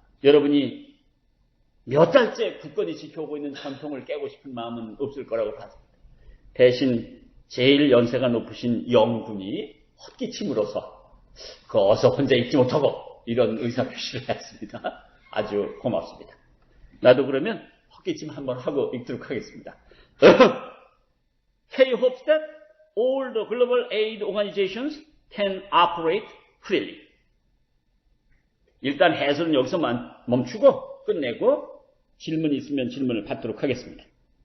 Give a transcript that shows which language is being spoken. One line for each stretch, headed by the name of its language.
Korean: 여러분이 몇 달째 굳건히 지켜오고 있는 전통을 깨고 싶은 마음은 없을 거라고 봤습니다. 대신 제일 연세가 높으신 영군이 헛기침으로써 어서 혼자 읽지 못하고 이런 의사표시를 했습니다. 아주 고맙습니다. 나도 그러면 헛기침 한번 하고 읽도록 하겠습니다.
English: K hopes that all the global aid organizations can operate freely.
Korean: 일단 해설은 여기서 멈추고 끝내고 질문이 있으면 질문을 받도록 하겠습니다.